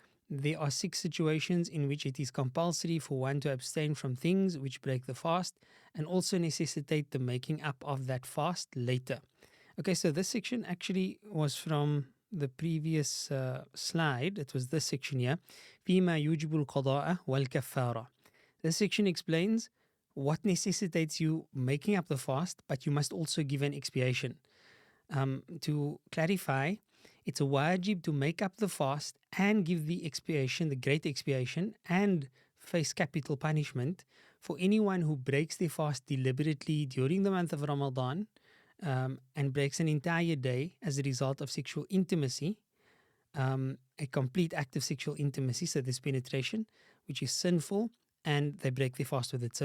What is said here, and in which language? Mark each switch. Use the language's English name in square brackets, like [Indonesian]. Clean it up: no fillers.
[English] There are 6 situations in which it is compulsory for one to abstain from things which break the fast and also necessitate the making up of that fast later. Okay, so this section actually was from the previous slide. It was this section here. [Arabic] فيما يوجب القضاء والكفارة. [English] This section explains what necessitates you making up the fast, but you must also give an expiation. To clarify, it's a wajib to make up the fast and give the expiation, the great expiation, and face capital punishment for anyone who breaks their fast deliberately during the month of Ramadan and breaks an entire day as a result of sexual intimacy, a complete act of sexual intimacy, so this penetration, which is sinful, and they break their fast with it.